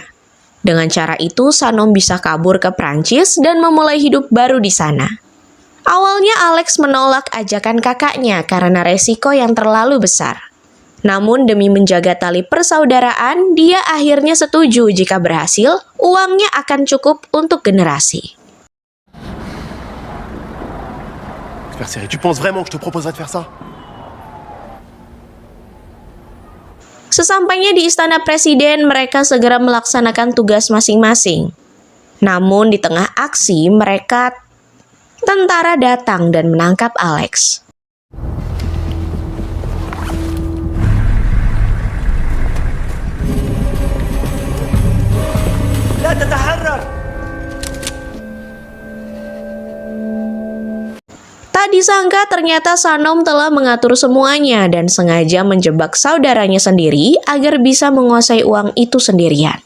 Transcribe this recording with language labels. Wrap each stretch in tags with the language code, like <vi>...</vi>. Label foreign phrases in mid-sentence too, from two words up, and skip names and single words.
<id>Dengan cara itu, Sanom bisa kabur ke Prancis dan memulai hidup baru di sana. Awalnya Alex menolak ajakan kakaknya karena resiko yang terlalu besar. Namun demi menjaga tali persaudaraan, dia akhirnya setuju jika berhasil, uangnya akan cukup untuk generasi.</id> <fr>Tu penses vraiment que je te proposerais de faire ça?</fr> <id>Sesampainya di istana presiden, mereka segera melaksanakan tugas masing-masing. Namun di tengah aksi, tentara datang dan menangkap Alex. Tak disangka ternyata Sanom telah mengatur semuanya dan sengaja menjebak saudaranya sendiri agar bisa menguasai uang itu sendirian.</id>